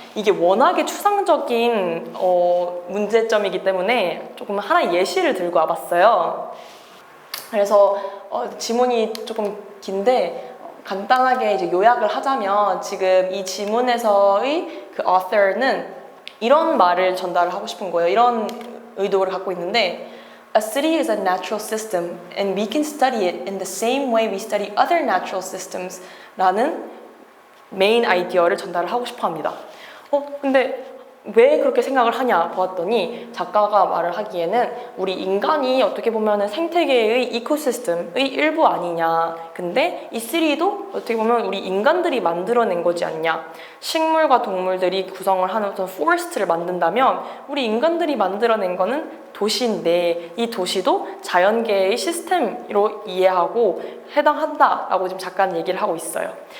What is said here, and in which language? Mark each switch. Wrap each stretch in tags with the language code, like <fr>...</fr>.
<ko>이게 워낙에 추상적인 문제점이기 때문에 조금 하나의 예시를 들고 와봤어요. 그래서 지문이 조금 긴데 간단하게 이제 요약을 하자면 지금 이 지문에서의 그 author는 이런 말을 전달을 하고 싶은 거예요.</ko> <en>이런 의도를 갖고 있는데 A city is a natural system and we can study it in the same way we study other natural systems 라는 메인 아이디어를 전달을 하고 싶어 합니다.</en> <ko>근데 왜 그렇게 생각을 하냐 보았더니 작가가 말을 하기에는 우리 인간이 어떻게 보면 생태계의 이코시스템의 일부 아니냐. 근데 이 시리도 어떻게 보면 우리 인간들이 만들어낸 거지 않냐. 식물과 동물들이 구성을 하는 어떤 포레스트를 만든다면 우리 인간들이 만들어낸 거는 도시인데 이 도시도 자연계의 시스템으로 이해하고 해당한다라고 지금 작가는 얘기를 하고 있어요.</ko>